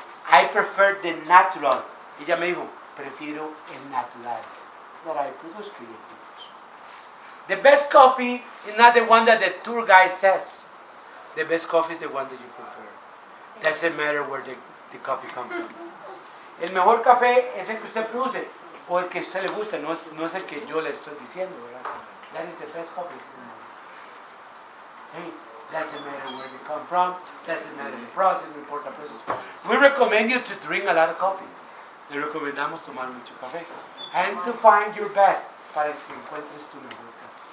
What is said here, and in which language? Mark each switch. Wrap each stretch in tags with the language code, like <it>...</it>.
<en>I prefer the natural.</en> <es>Ella me dijo, prefiero el natural</es> <en>that I produce for you. The best coffee is not the one that the tour guide says. The best coffee is the one that you prefer. Doesn't matter where the coffee comes from.</en> <es>El mejor café es el que usted produce o el que a usted le gusta, no es el que yo le estoy diciendo, ¿verdad?</es> <en>That is the best coffee. Hey, doesn't matter where they come from, doesn't matter the process,</en> <es>no importa el proceso.</es> <en>We recommend you to drink a lot of coffee.</en> <es>Le recomendamos tomar mucho café.</es> <en>And to find your best,</en> <es>para que encuentres tu mejor café.</es>